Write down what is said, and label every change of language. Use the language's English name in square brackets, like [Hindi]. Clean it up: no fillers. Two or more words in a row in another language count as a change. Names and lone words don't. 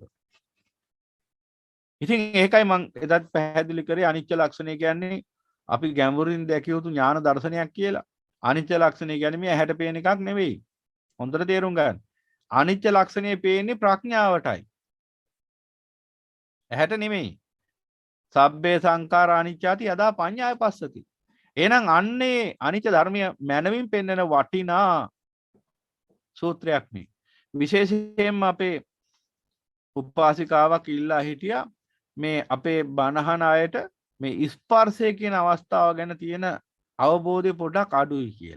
[Sinhala] ඉතින් ඒකයි මම එදත් පැහැදිලි කරේ අනිච්ච ලක්ෂණය කියන්නේ අපි ගැඹුරින් දැකිය යුතු ඥාන දර්ශනයක් කියලා. අනිච්ච ලක්ෂණය කියන්නේ මේ ඇහැට පේන එකක් නෙවෙයි. හොඳට තේරුම් ගන්න. අනිච්ච ලක්ෂණය පේන්නේ ප්‍රඥාවටයි. ඇහැට නෙමෙයි. [Pali] සබ්බේ සංඛාර අනිච්චාති යදා පඤ්ඤාය පස්සති. [Sinhala] එහෙනම් අන්නේ අනිච්ච ධර්මය මනමින් පෙන්වන වටිනා සූත්‍රයක් මේ. විශේෂයෙන්ම අපේ උපාසිකාවක් ඉල්ලා හිටියා මේ අපේ බණහන අයට මේ ස්පර්ශය කියන අවස්ථාව ගැන තියෙන අවබෝධය පොඩ්ඩක් අඩුයි කියලා.